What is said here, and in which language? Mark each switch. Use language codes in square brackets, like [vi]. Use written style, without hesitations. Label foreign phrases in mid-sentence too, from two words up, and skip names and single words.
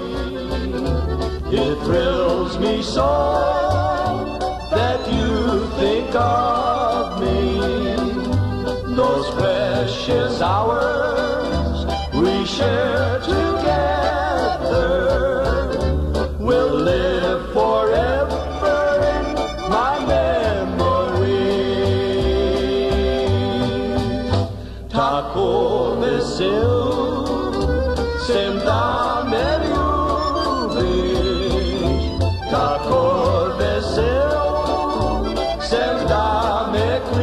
[en] It thrills me so that you think of me. Those precious hours we share together will live forever in my memory. [sl] Tako vesil sem da me ljubiš, tako vesel sem da me